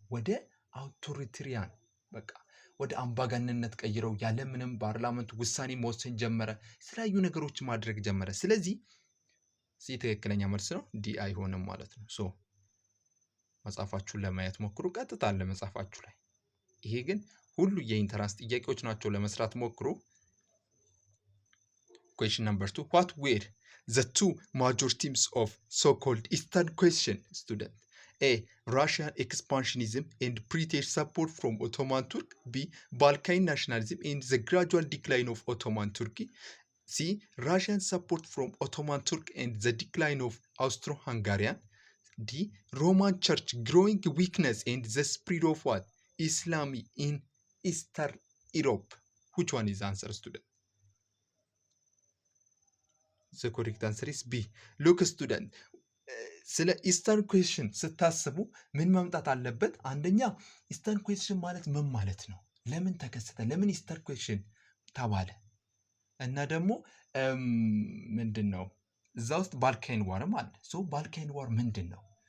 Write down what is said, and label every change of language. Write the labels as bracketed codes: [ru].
[am] ወደ አውቶሪታሪያን ወደ አምባገነንነት ቀይረው ያለምንም ፓርላመንት ውሳኔ መወሰን ጀመረ። የተለያዩ ነገሮች ማድረግ ጀመረ። ስለዚህ ትክክለኛ መልስ ነው። ዲ አይሆንም ማለት ነው። መጽሐፋችሁን ለማየት ሞክሩ። ቀጥታ አለ መጽሐፋችሁ ላይ። ይሄ ግን ሁሉ የኢንተራንስ ጥያቄዎች ናቸው። ለመስራት ሞክሩ። [en] Question number 2. What were the two major themes of so-called Eastern question, student? A. Russian expansionism and British support from Ottoman Turk. B. Balkan nationalism and the gradual decline of Ottoman Turkey. C. Russian support from Ottoman Turk and the decline of Austro-Hungarian. D. Roman Church growing weakness and the spread of what? Islam in Eastern Europe. Which one is the answer, student? The correct answer is B. Look, student, [am] ስለ ኢስተርን ኩዌስችን ስታስቡ ምን መምጣት አለበት? አንደኛ ኢስተርን ኩዌስችን ማለት ምን ማለት ነው? ለምን ተከሰተ? ለምን ኢስተርን ኩዌስችን ተባለ? እና ደግሞ ምንድን ነው እዛ ውስጥ ባልካን ዋርም አለ። ሶ ባልካን ዋር ምንድን ነው?